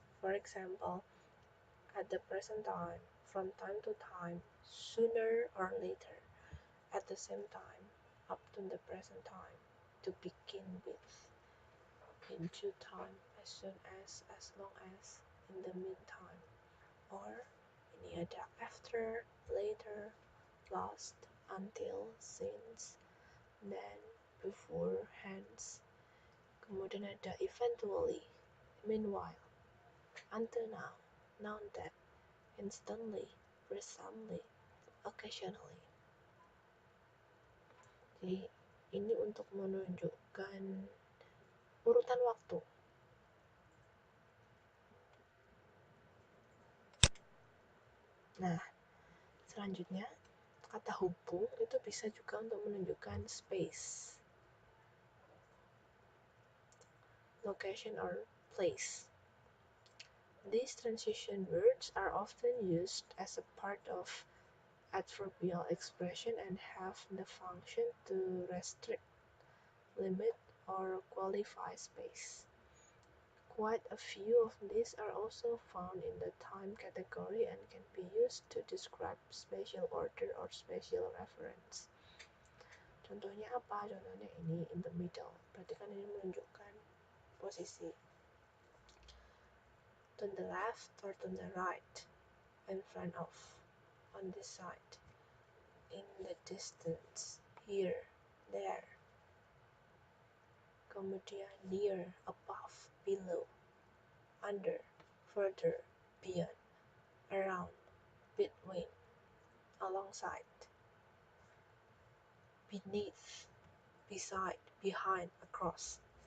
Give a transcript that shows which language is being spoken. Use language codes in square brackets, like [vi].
[en] For example, at the present time, from time to time, sooner or later, at the same time, up to the present time, to begin with, in due time, as soon as long as, in the meantime, or [id] ini ada [en] after, later, last, until, since, then, before, hence. [id] Kemudian ada [en] eventually, meanwhile, until now, now that, instantly, recently, occasionally. [id] Jadi ini untuk menunjukkan urutan waktu. Nah, selanjutnya kata hubung itu bisa juga untuk menunjukkan [en] space, location, or place. These transition words are often used as a part of adverbial expression and have the function to restrict, limit, or qualify space. Quite a few of these are also found in the time category and can be used to describe spatial order or spatial reference. [id] Contohnya apa? Contohnya ini [en] in the middle. [id] Berarti kan ini menunjukkan posisi. [en] To the left or to the right, in front of, on this side, in the distance, here, there. Kemudian near, above, below, under, further, beyond, around, between, alongside, beneath, beside, behind, across.